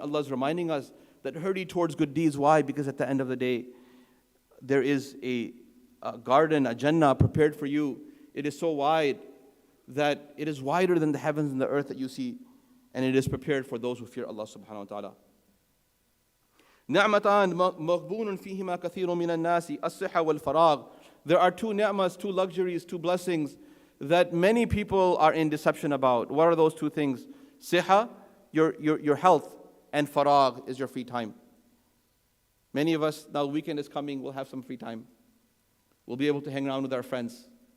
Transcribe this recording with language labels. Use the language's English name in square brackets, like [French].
[English] Allah is reminding us that hurry towards good deeds. Why? Because at the end of the day, there is a garden, a Jannah prepared for you. It is so wide that it is wider than the heavens and the earth that you see. And it is prepared for those who fear Allah subhanahu wa ta'ala. [Arabic] نعمتان مغبون فيهما كثير من الناس الصحة والفراغ. [English] There are 2 ni'mas, 2 luxuries, 2 blessings that many people are in deception about. What are those 2 things? Siha, your health, and faragh is your free time. Many of us, now the weekend is coming, we'll have some free time. We'll be able to hang around with our friends.